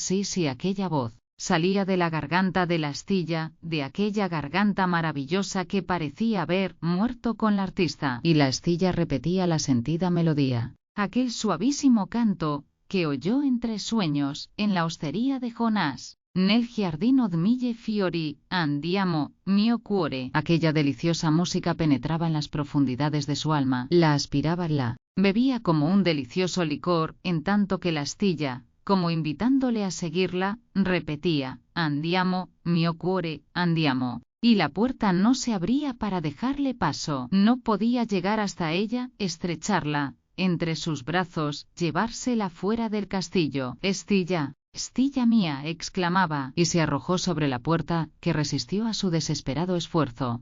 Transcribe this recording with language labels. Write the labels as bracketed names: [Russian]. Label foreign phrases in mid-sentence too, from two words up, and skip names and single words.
[Spanish] Sí, sí, aquella voz salía de la garganta de la Astilla, de aquella garganta maravillosa que parecía haber muerto con la artista. Y la Astilla repetía la sentida melodía. Aquel suavísimo canto, que oyó entre sueños, en la hostería de Jonás. [Italian] Nel giardino mille fiori, andiamo, mio cuore. [Spanish] Aquella deliciosa música penetraba en las profundidades de su alma, la aspiraba, la bebía como un delicioso licor, en tanto que la Astilla, como invitándole a seguirla, repetía, [Italian] andiamo, mio cuore, andiamo. [Spanish] Y la puerta no se abría para dejarle paso. No podía llegar hasta ella, estrecharla entre sus brazos, llevársela fuera del castillo. Estilla, Estilla mía, exclamaba, y se arrojó sobre la puerta, que resistió a su desesperado esfuerzo.